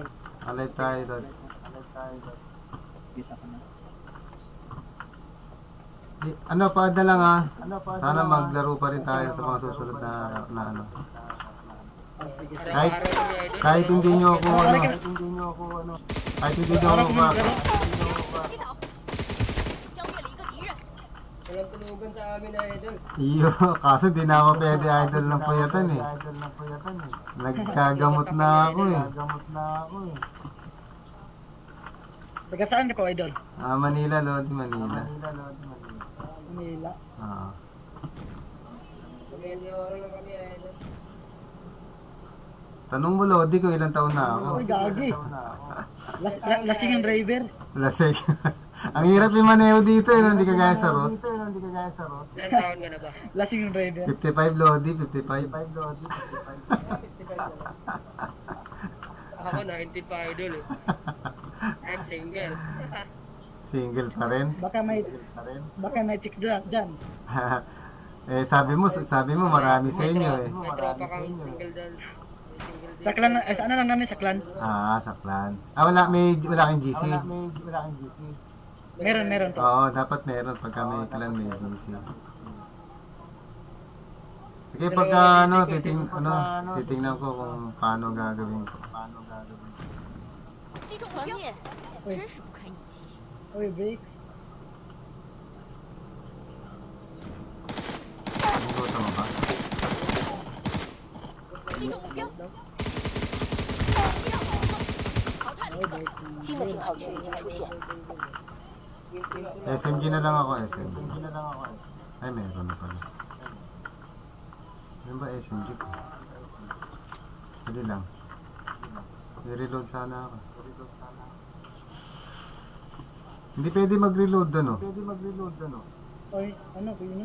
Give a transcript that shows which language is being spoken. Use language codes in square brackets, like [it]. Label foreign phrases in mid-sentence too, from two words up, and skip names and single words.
[tl] Naka-live tayo, Lods. Ano, paad na lang ha. Sana maglaro pa rin tayo sa mga susunod na ano. Kahit hindi nyo ako kahit hindi nyo ako [zh] 击倒，消灭了一个敌人。 [tl] Walang tulugan sa amin, idol. iyo, kaso di na ako pwede idol ng puyatan eh. Nagkagamot na ako eh. Taga saan ka po, idol? Manila, Lodi, Manila. Manila. Ah. Mag-20 oras lang kami, idol. Tanong mo, Lodi, kung ilang taon na ako. Uy, gagi. Lasing ang driver. Lasig. Ang hirap yung maneho dito eh, hindi kagaya sa Ross. Ilang taon ka na ba? Lasing yung driver. 55 Lodi, 55. Ako 19 pa, idol eh. [en] I'm single. [tl] Single pa rin. Baka may chick dyan. Eh sabi mo marami sa inyo eh. May tropa kang single dyan. Sa clan, ano lang namin sa clan? Ah, sa clan. Ah, wala kang GC. Meron to. Oo, dapat meron pagka may clan may GC. Sige, pagka titingnan ko kung paano gagawin ko. [zh] 击中目标，真是不堪一击。 [tl] Uy, Brex. Nagugutom mo ba? [zh] 击中目标，淘汰了一个。新的信号区已经出现。 [tl] SMG na lang ako, SMG. Ay, meron na pala. Ano ba SMG ko? Hindi lang. I-reload sana ako. Hindi pwede mag-reload ano? Uy, ano, kuya naman.